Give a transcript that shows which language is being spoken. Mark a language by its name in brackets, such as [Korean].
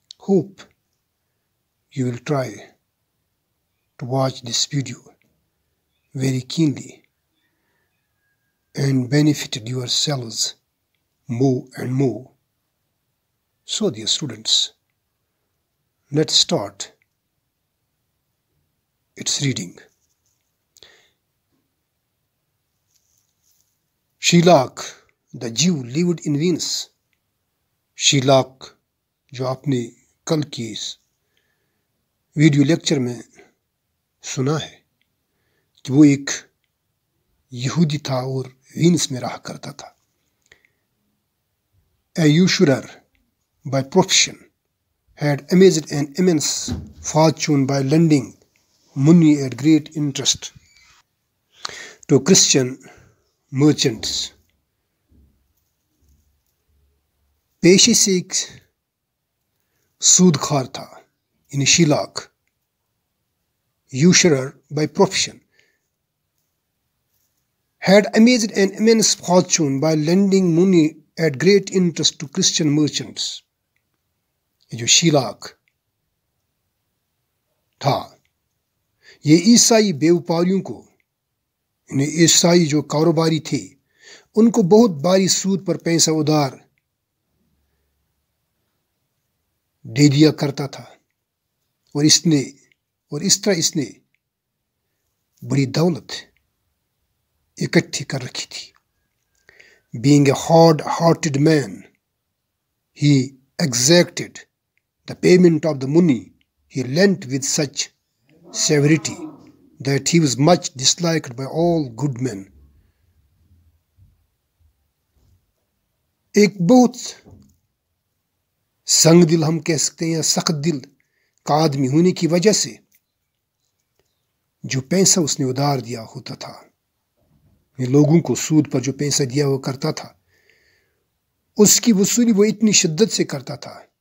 [English] Hope you will try to watch this video very keenly and benefited yourselves more and more. So, dear students, let's start its reading. Shylock, the Jew, lived in Venus. [Urdu] Shylock, جو آپ نے کل کی اس video lecture میں سنا ہے کہ وہ ایک یہودی تھا اور وینس میں رہا کرتا تھا. [English] A usurer by profession had amassed an immense fortune by lending money at great interest to Christian merchants. [Urdu] پیشے سے ایک سود خار تھا یعنی شیلاک. [English] Usurer by profession had amassed an immense fortune by lending money at great interest to Christian merchants. [Urdu] یہ جو شیلاک تھا یہ عیسائی بیوپاریوں کو یعنی عیسائی جو کاروباری تھے ان کو بہت باری سود پر پیسہ ادھار دے دیا کرتا تھا اور اس طرح اس نے بڑی دولت اکٹھی کر رکھی تھی. [English] Being a hard-hearted man, he exacted the payment of the money he lent with such severity that he was much disliked by all good men. [Urdu] ایک بہت سنگ دل ہم کہہ سکتے ہیں یا سخت دل کا آدمی ہونے کی وجہ سے جو پیسہ اس نے ادھار دیا ہوتا تھا لوگوں کو سود پر جو پیسہ دیا ہوا کرتا تھا اس کی وصولی وہ اتنی شدت سے کرتا تھا